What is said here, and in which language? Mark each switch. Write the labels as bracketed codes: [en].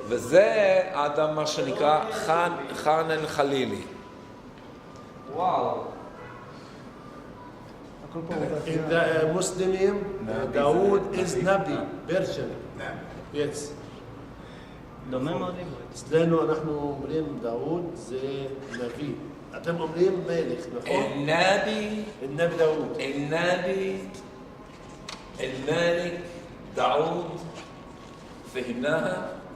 [he] וזה האדם מה שנקרא חאן אל חלילי. וואו. [en] In the Muslim, Dawood is Nabi, Persian. Yes. [he] דומה מאוד. אצלנו אנחנו אומרים דאוד זה נביא. אתם אומרים מלך, נכון? [ar] النبي النبي داود. النبي الملك داود فهمناها؟